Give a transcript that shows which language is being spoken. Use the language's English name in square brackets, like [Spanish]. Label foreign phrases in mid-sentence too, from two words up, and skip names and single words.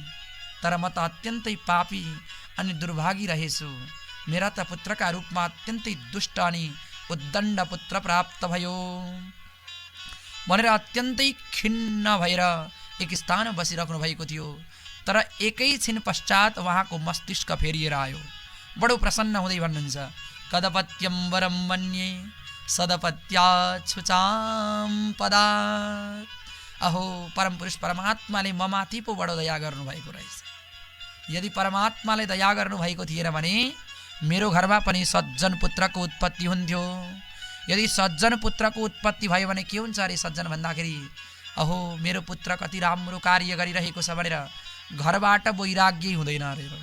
[Nepali] तर म त अत्यन्तै पापी अनि दुर्भागी रहेछु, मेरा त पुत्रका रूपमा अत्यन्तै दुष्ट अनि उद्दण्ड पुत्र प्राप्त भयो भनेर अत्यन्तै खिन्न भएर एक स्थानमा बसिराख्नु भएको थियो। तर एकैछिन पश्चात उहाँको मस्तिष्क फेरिएर आयो। बडो प्रसन्न हुँदै भन्नुहुन्छ, [Sanskrit] कदपत्यं वरं मन्ये सदपत्याच्छुचां पदात्। [Nepali] अहो परमपुरुष परमात्माले म माथि पो बडो दया गर्नुभएको रहेछ। यदि परमात्माले दया गर्नुभएको थिएन भने मेरो घरमा पनि सज्जन पुत्रको उत्पत्ति हुन्थ्यो। यदि सज्जन पुत्रको उत्पत्ति भयो भने के हुन्छ अरे सज्जन भन्दाखेरि, अहो मेरो पुत्र कति राम्रो कार्य गरिरहेको छ भनेर घरबाट वैराग्य हुँदैन अरे।